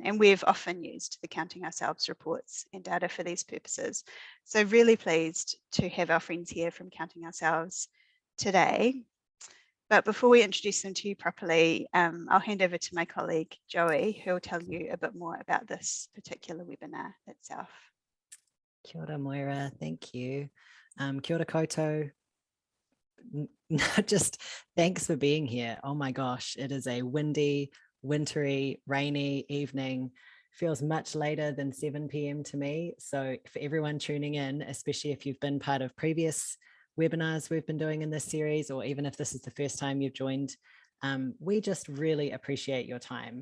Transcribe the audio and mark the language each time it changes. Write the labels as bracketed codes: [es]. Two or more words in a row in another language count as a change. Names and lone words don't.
[en] And we've often used the Counting Ourselves reports and data for these purposes. So really pleased to have our friends here from Counting Ourselves today. But before we introduce them to you properly, I'll hand over to my colleague, Joey, who will tell you a bit more about this particular webinar itself. [mi] Kia ora, [en] Moira, thank you. [mi] Kia ora koutou. [en] Just thanks for being here. Oh my gosh, it is a windy, wintry, rainy evening. Feels much later than 7 p.m. to me. So for everyone tuning in, especially if you've been part of previous webinars we've been doing in this series, or even if this is the first time you've joined, we just really appreciate your time.